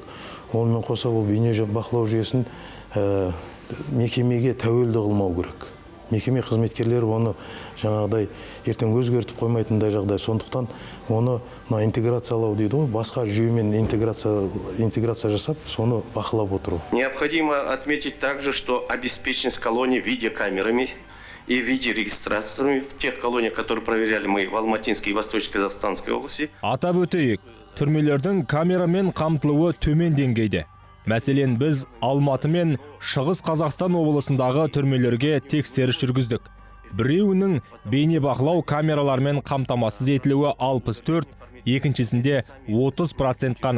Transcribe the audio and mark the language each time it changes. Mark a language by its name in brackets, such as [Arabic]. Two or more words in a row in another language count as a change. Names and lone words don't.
[Kazakh] Онымен қоса ол бейне бақылау жүйесін мекемеге тәуелді қылмау керек. Мекеме қызметкерлері оны жаңағыдай ертең өзгертіп қоймайтындай жағдай. Сондықтан оны интеграциялау дейді ғой, басқа жүйемен интеграция жасап, соны бақылап отыру. [Russian] Необходимо отметить также, что обеспеченность колонии видеокамерами и видеорегистрациями в тех колониях, которые проверяли мы в Алматинской и Восточно-Казахстанской области. [Kazakh] Атап өтейік, түрмелердің камерамен қамтылуы төмен деңгейде. Мәселен, біз Алматы мен Шығыс Қазақстан облысындағы түрмелерге тексеріс жүргіздік. Біреуінің бейнебақылау камералармен қамтамасыз етілуі 64, екіншісінде 30% қана.